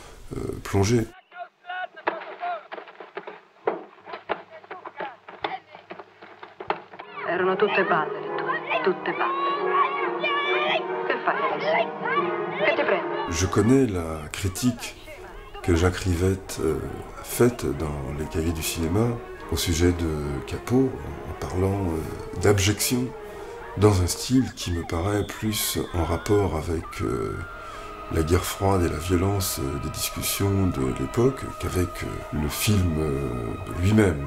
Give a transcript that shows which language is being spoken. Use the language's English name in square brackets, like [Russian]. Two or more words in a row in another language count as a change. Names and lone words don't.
[French] plonger. [Italian] Erano tutte balle, tutte balle. Che fai adesso? Che ti prende? [French] Je connais la critique que Jacques Rivette a faite dans les cahiers du cinéma au sujet de Capot, en parlant d'abjection, dans un style qui me paraît plus en rapport avec la guerre froide et la violence des discussions de l'époque qu'avec le film lui-même.